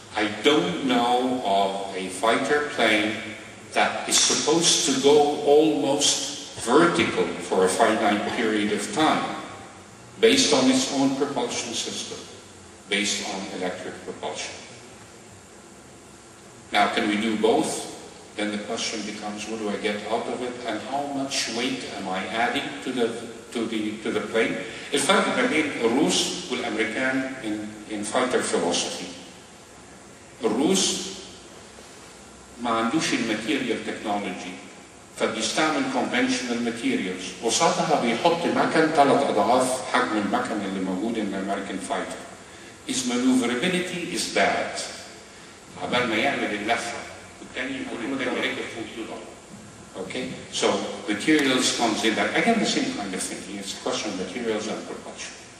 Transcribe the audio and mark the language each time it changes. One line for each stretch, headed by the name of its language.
English: I don't know of a fighter plane that is supposed to go almost vertical for a finite period of time, based on its own propulsion system, based on electric propulsion. Now, can we do both? Then the question becomes, what do I get out of it, and how much weight am I adding to the plane?
Arabic: الفرق ما بين الروس والأمريكان
English: in fighter philosophy.
Arabic: الروس ما عندوش الماتيريال تكنولوجي، فبيستعمل
English: conventional materials،
Arabic: وصادها بيحط مكن 3 أضعاف حجم المكن اللي موجود
English: in the American fighter. His maneuverability is bad.
Arabic: عبال ما يعمل اللفة والتاني يكون التاني رجل فوق ايده.
English: Okay, so materials comes in there. Again, the same kind of thinking. It's a question of materials and propulsion.